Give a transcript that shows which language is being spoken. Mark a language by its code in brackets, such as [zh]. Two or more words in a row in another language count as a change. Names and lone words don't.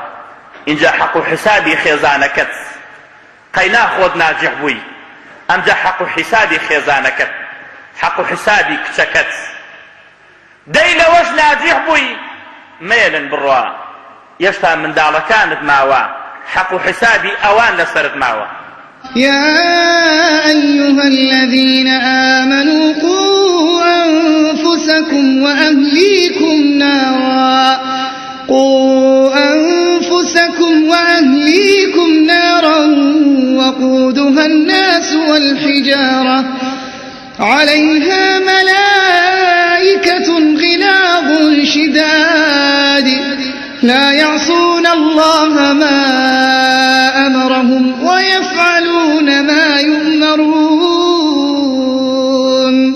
[ckb] اینجا حەق و حیسابی خێزانەکەت، قەینا خۆت ناجیح بووی، ئەمجا حەق و حیسابی خێزانەکەت، حەق و حیسابی کچەکەت، دەی لەوەش ناجیح بووی، مێلن بڕوا، هێشتا منداڵەکانت ماوە، حەق و حیسابی ئەوان لەسەرت ماوە. [ar] يا أيها الذين آمنوا قوا أنفسكم وأهليكم نارا وقودها الناس والحجارة عليها ملائكة غلاظ شداد لا يعصون الله ما أمرهم ويفعلون ما يؤمرون.